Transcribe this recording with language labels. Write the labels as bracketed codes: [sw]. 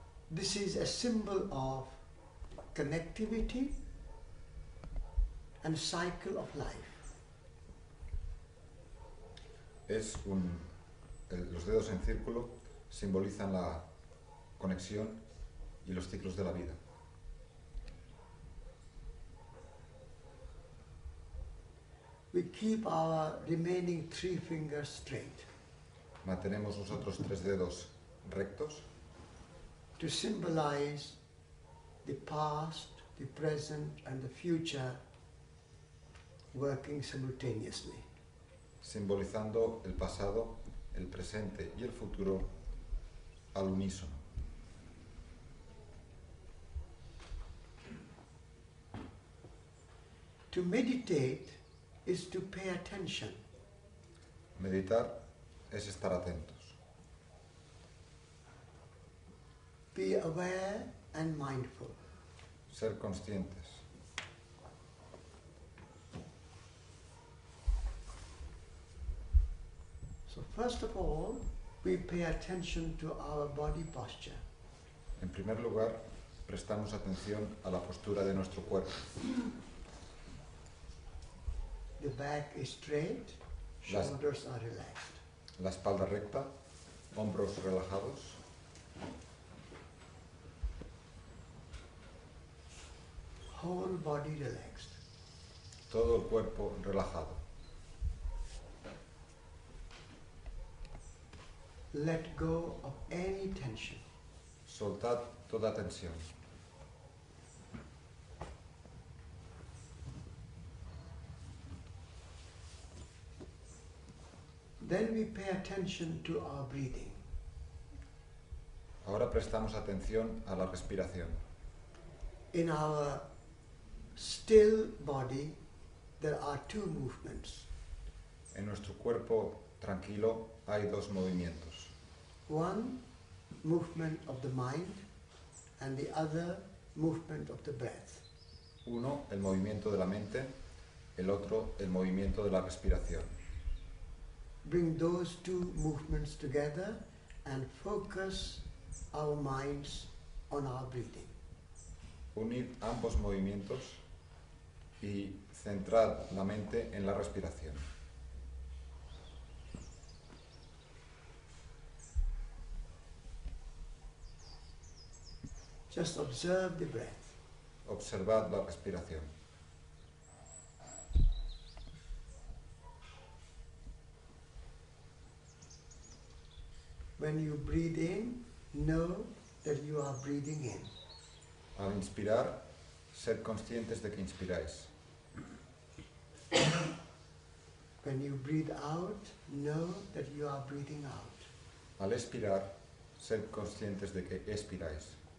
[en] This is a symbol of connectivity and cycle of life. [es] Los dedos en círculo simbolizan la conexión y los ciclos de la vida. [en] We keep our remaining three fingers straight. [es] Mantenemos los otros tres dedos rectos [en] to symbolize the past, the present, and the future working simultaneously. [es] Simbolizando el pasado, el presente y el futuro al unísono. [en] To meditate is to pay attention. [es] Meditar es estar atentos. [en] Be aware and mindful. [es] Ser conscientes. [en] So first of all, we pay attention to our body posture. [es] En primer lugar, prestamos atención a la postura de nuestro cuerpo. [en] The back is straight, shoulders are relaxed. [es] La espalda recta, hombros relajados. [en] Whole body relaxed. [es] Todo el cuerpo relajado. [en] Let go of any tension. [es] Soltad toda tensión. [en] Then we pay attention to our breathing. [es] Ahora prestamos atención a la respiración. [en] In our still body, there are two movements. [es] En nuestro cuerpo tranquilo hay dos movimientos. [en] One, movement of the mind, and the other, movement of the breath. [es] Uno, el movimiento de la mente, el otro, el movimiento de la respiración. [en] Bring those two movements together and focus our minds on our breathing. [es] Unid ambos movimientos y centrad la mente en la respiración. [en] Just observe the breath. [es] Observad la respiración. [en] When you breathe in, know that you are breathing in. [es] Al inspirar, sed conscientes de que inspiráis. [en] When you breathe out, know that you are breathing out. [es] Al expirar, sed conscientes de que expiráis.